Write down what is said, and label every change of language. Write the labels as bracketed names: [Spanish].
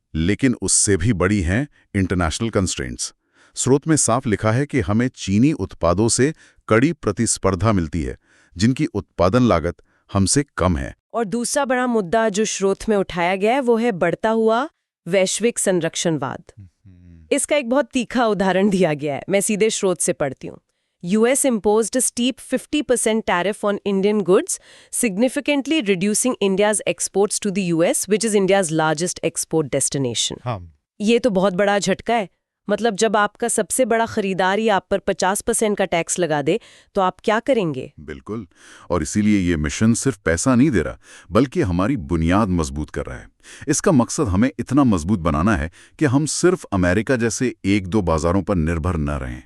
[Hindi] लेकिन उससे भी बड़ी हैं इंटरनेशनल कंस्ट्रेंट्स। स्रोत में साफ लिखा है कि हमें चीनी उत्पादों से कड़ी प्रतिस्पर्धा मिलती है, जिनकी उत्पादन लागत हमसे कम है। और दूसरा बड़ा मुद्दा जो स्रोत में उठाया गया है वो है बढ़ता हुआ वैश्विक संरक्षणवाद। इसका एक बहुत तीखा उदाहरण दिया गया है, मैं सीधे स्रोत से पढ़ती हूँ। [English] US imposed a steep 50% tariff on Indian goods, significantly reducing India's exports to the US, which is India's largest export destination. [Hindi] ये तो बहुत बड़ा झटका है। मतलब जब आपका सबसे बड़ा खरीदार ही आप पर 50% का टैक्स लगा दे, तो आप क्या करेंगे? बिल्कुल, और इसीलिए ये मिशन सिर्फ पैसा नहीं दे रहा, बल्कि हमारी बुनियाद मजबूत कर रहा है। इसका मकसद हमें इतना मजबूत बनाना है कि हम सिर्फ अमेरिका जैसे 1-2 बाजारों पर निर्भर न रहें।